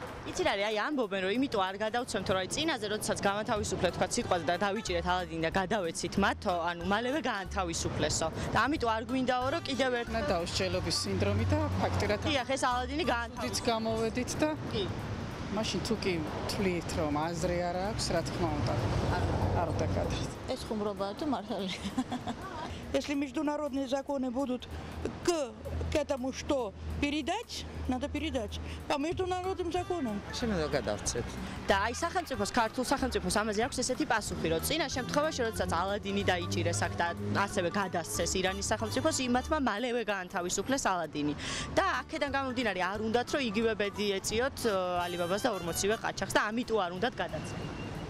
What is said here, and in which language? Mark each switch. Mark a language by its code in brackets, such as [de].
[ka] იცით რა, აი ამბობენ რომ იმიტომ არ გადავცემთ, რომ აი წინაზე როდესაც გამათავისუფლეთ თქვა სიტყვაზე და დავიჭირეთ ალადინი და გადავეცით მათ, ანუ მალევე გაანთავისუფლესო. და ამიტომ არ გვინდაო რომ კიდევ ერთმა დაუსჯელობის სინდრომი და ფაქტურად კი, ახლა ეს ალადინი გაანთავისუფლეთ გამოვედით და კი მაშინ თუ კი თვლით რომ აზრი არ აქვს, რა თქმა უნდა, არ უნდა გადასცეთ. ეს ხუმრობაა თუ მართალია? [ru] Если международные законы будут к этому что передать, надо передать по международным законам. [ka] Შეიძლება გადავცეთ. და აი სახელმწიფოს, ქართულ სახელმწიფოს ამაზე აქვს ესეთი პასუხი, რომ წინა შემთხვევაში, როდესაც ალადინი დაიჭირეს აქ და ასევე გადასცეს ირანის სახელმწიფოს, იმათმა მალევე გაანთავისუფლეს ალადინი. და აქედან გამომდინარე, არ უნდათ რომ იგივე ბედი ეწიოთ ალიბაბას და 40-ვე ყაჩაღს და ამიტომ არ უნდათ გადაცემ.